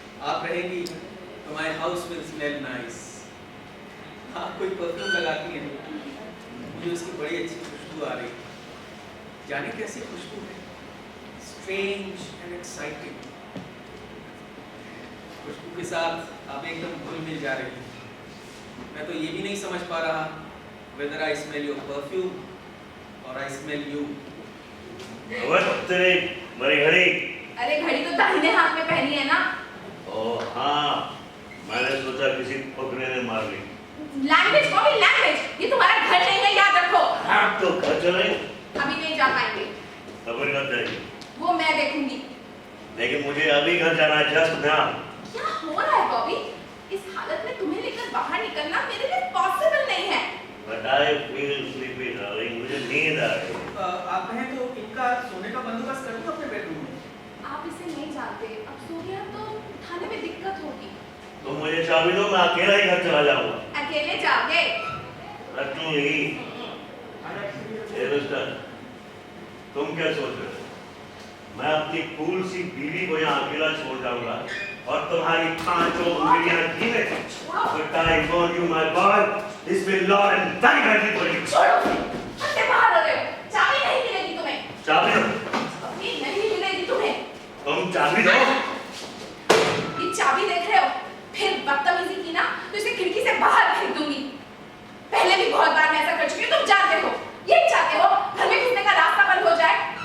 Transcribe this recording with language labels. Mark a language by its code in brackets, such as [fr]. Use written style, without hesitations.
[hi] आप रहेंगी तो [en] My house will smell nice. [hi] आप कोई परफ्यूम लगाती हैं, मुझे उसकी बड़ी अच्छी खुशबू आ रही है। जाने कैसी खुशबू है, [en] Strange and exciting. [hi] खुशबू के साथ आप एकदम घुल मिल जा रही हैं। मैं तो ये भी नहीं समझ पा रहा [en] whether I smell your perfume or I smell you. [hi] तेरी मरी घड़ी। अरे घड़ी तो दाहिने हाथ में पहनी है ना। ओह हाँ, मैंने सोचा किसी फकरे ने मार ली। Language Bobby, language. ये तुम्हारा घर नहीं है, याद रखो। हाँ तो घर चले। अभी नहीं जा पाएंगे। खबर कब जाएगी? वो मैं देखूंगी। लेकिन मुझे अभी घर जाना है, [en] Just now. [hi] क्या हो रहा है बॉबी? इस हालत में तुम्हें लेकर बाहर निकलना मेरे लिए पॉसिबल नहीं है। [en] But I feel sleepy, darling. [hi] मुझे नींद आ रही है। आप कहें तो इनका सोने का बंदोबस्त कर दूं अपने बेडरूम में। आप इसे नहीं जानते, अब सो गया तो उठाने में दिक्कत होगी। तुम मुझे चाबी दो, मैं अकेला ही घर चला जाऊंगा। अकेले जाओगे? रखूंगी। ए मिस्टर, तुम क्या सोच रहे हो? मैं अपनी फूल सी बीवी को यहाँ अकेला छोड़ जाऊंगा और तुम्हारी पांचों उंगलियां गिने। [en] But I warn you, my boy, this will long and very badly for you. [hi] छोड़ो, हंसे बाहर हो रहे हो। चाबी नहीं मिलेगी तुम्हें। चाबी दो। चाबी नहीं मिलेगी तुम्हें। तुम चाबी दो। ये चाबी देख रहे हो? फिर बदतमीजी की ना तो इसे खिड़की से बाहर फेंक दूंगी। पहले भी बहुत बार मैं ऐसा कर चुकी हूँ, तुम जानते हो। यही चाहते हो घर में घुसने का रास्ता बंद हो जाए।